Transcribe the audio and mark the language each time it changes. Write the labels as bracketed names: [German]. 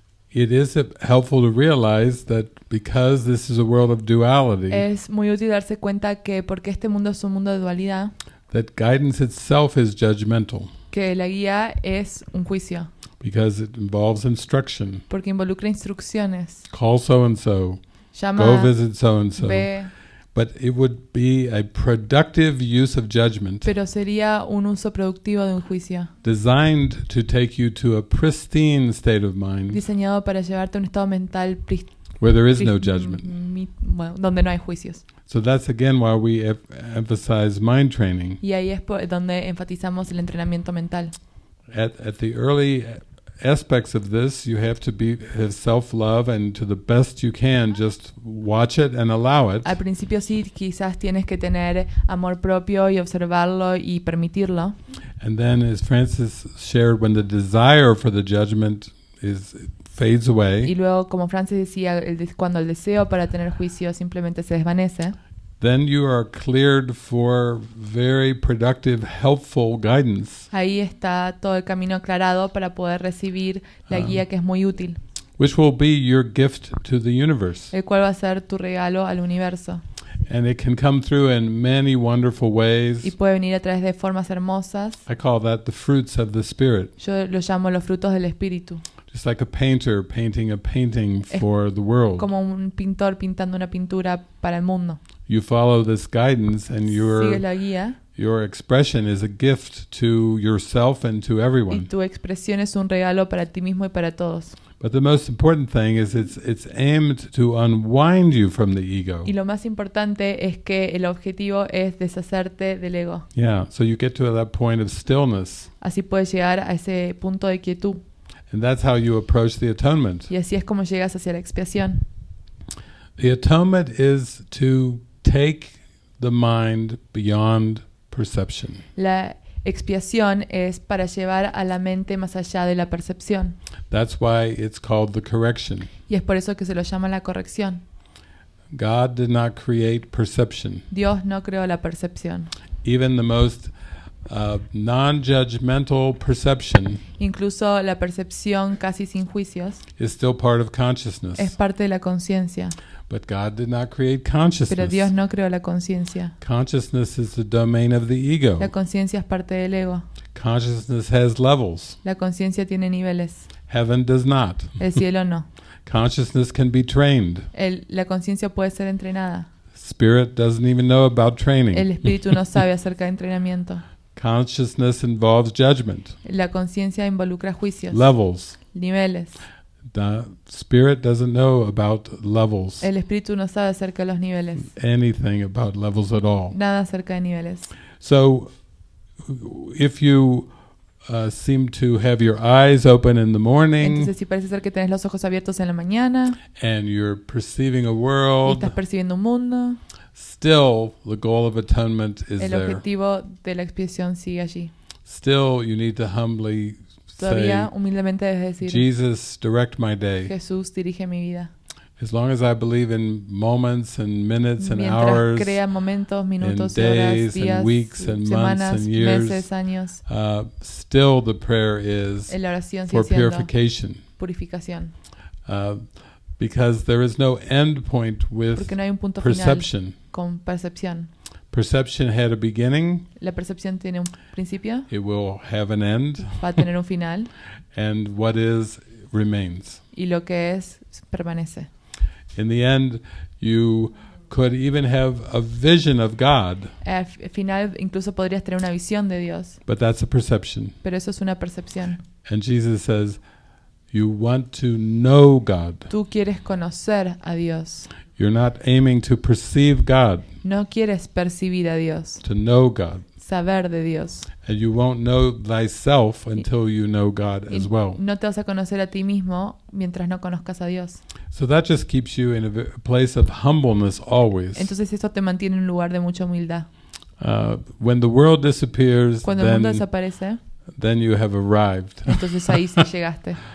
[English] it is helpful to realize that because this is a world of duality, [Spanish] es muy útil darse cuenta que porque este mundo es un mundo de dualidad, [English] that guidance itself is judgmental [Spanish] que la guía es un juicio, [English] because it involves instruction. [Spanish] porque involucra instrucciones. [English] Call so and so, go [Spanish] Llama, [English] visit so and so. [Spanish] ve, [English] But it would be a productive use of judgment [Spanish] pero sería un uso productivo de un juicio, [English] designed to take you to a pristine state of mind [Spanish] diseñado para llevarte a un estado mental [English] where there is no judgment. [Spanish] bueno, donde no hay juicios. [English] So that's again why we emphasize mind training. [Spanish] Y ahí es donde enfatizamos el entrenamiento mental. [English] At the early aspects of this, you have to have self-love, and to the best you can, just watch it and allow it. [Spanish] Al principio sí, quizás tienes que tener amor propio y observarlo y permitirlo. [English] And then, as Francis shared, when the desire for the judgment fades [Spanish] Y [English] away, [Spanish] luego, como Francis decía, cuando el deseo para tener juicio simplemente se desvanece, [English] then you are cleared for very productive, helpful guidance, [Spanish] ahí está todo el camino aclarado para poder recibir la guía que es muy útil, [English] which will be your gift to the universe. [Spanish] el cual va a ser tu regalo al universo. [English] And it can come through in many wonderful [Spanish] Y [English] ways. [Spanish] puede venir a través de formas hermosas. [English] I call that the fruits of the Spirit. [Spanish] Yo lo llamo los frutos del espíritu. [English] Just like a painter painting a painting for the world. [Spanish] Como un pintor pintando una pintura para el mundo. [English] You follow this guidance and [Spanish] Sigue la guía [English] your expression is a gift to yourself and to [Spanish] y [English] everyone. [Spanish] tu expresión es un regalo para ti mismo y para todos. [English] But the most important thing is it's aimed to unwind you from the ego. [Spanish] Y lo más importante es que el objetivo es deshacerte del ego. [English] Yeah, so you get to that point of stillness. [Spanish] Así puedes llegar a ese punto de quietud. [English] And that's how you approach the atonement. [Spanish] Y así es como llegas hacia la expiación. [English] The atonement is to take the mind beyond perception. [Spanish] La expiación es para llevar a la mente más allá de la percepción. [English] That's why it's called the correction. [Spanish] Y es por eso que se lo llama la corrección. [English] God did not create perception. [Spanish] Dios no creó la percepción. [English] Even the most non-judgmental perception [Spanish] Incluso la percepción casi sin juicios [English] is still part of consciousness. [Spanish] es parte de la conciencia. [English] But God did not create [Spanish] Pero [English] consciousness. [Spanish] Dios no creó la conciencia. [English] Consciousness is the domain of the ego. [Spanish] La conciencia es parte del ego. [English] Consciousness has levels. [Spanish] La conciencia tiene niveles. [English] Heaven does not. [Spanish] El cielo no. [English] Consciousness can be trained. [Spanish] La conciencia puede ser entrenada. [English] Spirit doesn't even know about [Spanish] El [English] training. [Spanish] espíritu no sabe acerca de entrenamiento. [English] Consciousness involves judgment, [Spanish] La conciencia involucra juicios, [English] levels. [Spanish] niveles. [English] The spirit doesn't know about levels, [Spanish] El espíritu no sabe acerca de los niveles. [English] anything about levels at all. [Spanish] Nada acerca de niveles. [English] So, if you seem to have your eyes open in the morning [Spanish] Entonces, si parece ser que tenés los ojos abiertos en la mañana [English] and you're perceiving a [Spanish] y [English] world, [Spanish] estás percibiendo un mundo, [English] still the goal of atonement is [Spanish] el [English] there. [Spanish] objetivo de la expiación sigue allí. [English] Still, you need to humbly say, [Spanish] Todavía humildemente debes decir, [English] Jesus, direct my day. [Spanish] Jesús dirige mi vida. [English] As long as I believe in moments and minutes and [Spanish] Mientras [English] hours, [Spanish] crea momentos, minutos y [English] days [Spanish] horas, días, [English] and weeks and months [Spanish] semanas, [English] and years, [Spanish] meses, años, [English] still the prayer is [Spanish] la oración [English] for [Spanish] sigue siendo [English] purification. [Spanish] purificación. [English] Because there is no end point with [Spanish] Porque no hay un punto final [English] perception. [Spanish] con percepción. [English] Perception had a beginning, [Spanish] La percepción tiene un principio, [English] it will have an end, [Spanish] va a tener un final, [English] and what is remains. [Spanish] y lo que es permanece. [English] In the end, you could even have a vision of God, [Spanish] Al final incluso podrías tener una visión de Dios, [English] but that's a perception. [Spanish] pero eso es una percepción. [English] And Jesus says, you want to know God. [Spanish] Tú quieres conocer a Dios. [English] You're not aiming to perceive God, [Spanish] No quieres percibir a Dios, [English] to know God. [Spanish] saber de Dios. [English] And you won't know thyself until you know God as well. [Spanish] No te vas a conocer a ti mismo mientras no conozcas a Dios. [English] So that just keeps you in a place of humbleness always. [Spanish] Entonces eso te mantiene en un lugar de mucha humildad. [English] When the world disappears, [Spanish] Cuando el mundo desaparece, [English] then you have arrived [Spanish] entonces ahí sí llegaste